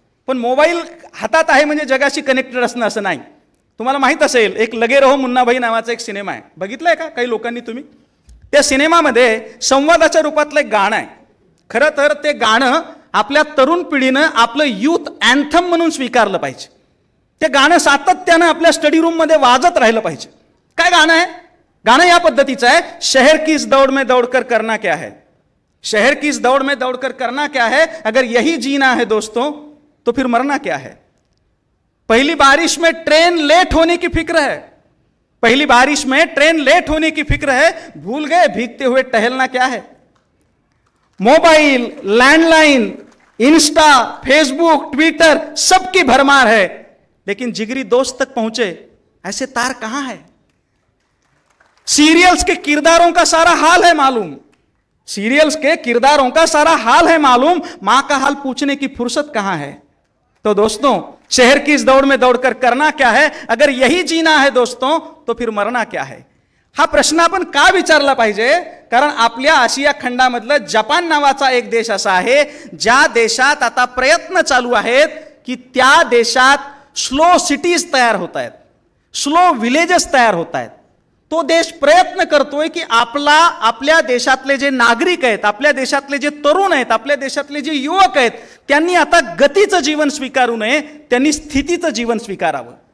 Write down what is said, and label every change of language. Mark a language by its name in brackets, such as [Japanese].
[Marathi] पण मोबाईल हातात आहे म्हणजे जगाशी कनेक्टेड असणं असं नाही. तुम्हाला माहित असेल, एक लगे रहो मुन्नाभाई नावाचा एक सिनेमा आहे, बघितलाय का काही लोकांनी तुम्ही? त्या सिनेमामध्ये संवादाच्या रूपातलं एक गाणं आहे. खरं तर ते गाणं आपल्या तरुण पिढीनं आपलं यूथ अँथम म्हणून स्वीकारलं पाहिजे. ते गाणं सातत्यानं आपल्या स्टडी रूममध्ये वाजत राहिलं पाहिजे. काय गाणं आहे? गाणं या पद्धतीचं आहे, [Hindi] शहर की इस दौड़ में दौड़कर करना क्या है, शहर की इस दौड़ में दौड़कर करना क्या है, अगर यही जीना है दोस्तों तो फिर मरना क्या है. पहली बारिश में ट्रेन लेट होने की फिक्र है, पहली बारिश में ट्रेन लेट होने की फिक्र है, भूल गए भीगते हुए टहलना क्या है. Mobile, landline, Insta, Facebook, Twitter सबकी भरमार है, लेकिन जिगरी दोस्त तक पहुंचे ऐसे तार कहां है. सीरियल्स के किरदारों का सारा हाल है मालूम, सीरियल्स के किरदारों का सारा हाल है मालूम, मां का हाल पूछने की फुर्सत कहां है. तो दोस्तों, शहर की इस दौड़ में दौड़कर करना क्या है, अगर यही जीना है दोस्तों तो फिर मरना क्या है. [Marathi] हा प्रश्न आपण का विचारला पाहिजे, कारण आपल्या आशिया खंडामधलं जपान नावाचा एक देश असा आहे ज्या देशात आता प्रयत्न चालू आहेत की त्या देशात स्लो सिटीज तयार होत आहेत, स्लो विलेजेस तयार होत आहेत. तो देश प्रयत्न करतोय की आपल्या देशातले जे नागरिक आहेत, आपल्या देशातले जे तरुण आहेत, आपल्या देशातले जे युवक आहेत, त्यांनी आता गतीचं जीवन स्वीकारू नये, त्यांनी स्थितीचं जीवन स्वीकारावं.